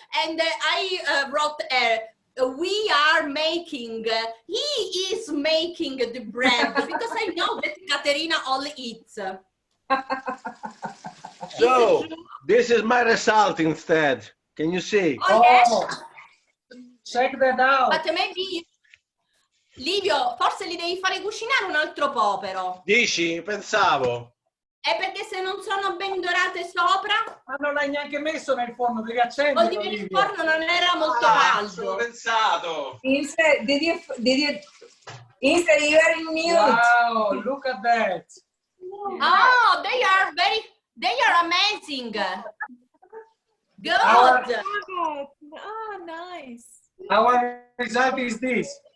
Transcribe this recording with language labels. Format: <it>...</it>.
<en>And I wrote her, we are making, he is making the bread, because I know that Caterina only eats. So, this is my result instead. Can you see? Oh, yes. Check that out. But maybe,</en> <it>Livio, forse li devi fare cucinare un altro po', però. Dici? Pensavo. È perché se non sono ben dorate sopra... Ma non l'hai neanche messo nel forno, devi Vuol accenderlo. dire che il forno non era molto caldo. Ho pensato.</it> <en>Instead, instead you are in mute. Wow, look at that. Oh, they are amazing. Good. Oh, nice. Our result is this.</en>